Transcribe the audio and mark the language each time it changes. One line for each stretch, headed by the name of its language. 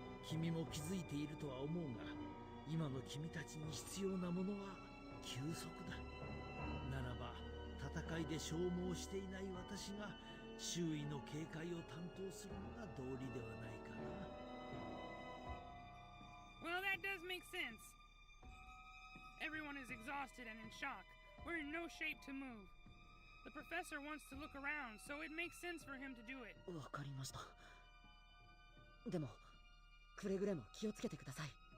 Japanese: 君も気づいているとは思うが、今の君たちに必要なものは休息だ。ならば戦いで消耗していない私が周囲の警戒を担当するのが道理ではないかな。
English: Well, that does make sense. Everyone is exhausted and in shock. We're in no shape to move. The professor wants to look around, so it makes sense for him to do it.
Japanese: わかりました。でもくれぐれも気をつけてください。